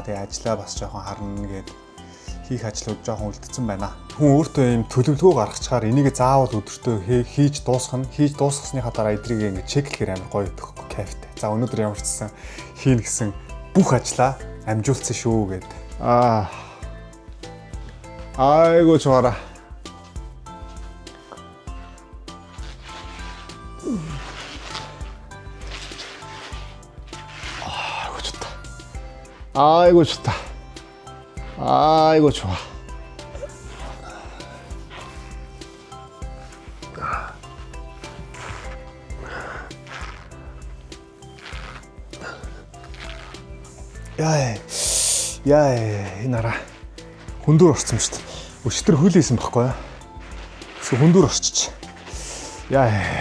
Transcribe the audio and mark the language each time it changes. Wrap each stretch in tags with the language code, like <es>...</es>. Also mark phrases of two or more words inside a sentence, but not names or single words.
<mn>Тэгээ ажлаа бас жоохон харна гээд хийх ажлууд жоохон үлдсэн байна. Хүн өөртөө юм төлөвлөгөө гаргачаар энийг заавал өдөртөө хийж дуусгах нь. Хийж дуусгасныхаа дараа эдрийг ингэ чеклэхээр амар гоё өгөх кайфтай. За өнөөдөр ямар ч гэсэн хийн гэсэн бүх ажлаа амжуулсан шүү гээд.</mn> <ko>아이고 좋아라. 아이고 좋다. 아이고 좋다. 아이고 좋아. 야이 이 나라 혼돈</ko> <mn>орсон шүү дээ. Өчтөр хөлийсэн баггүй юу? Эсвэл хүндүр орчиж. Яа.</mn>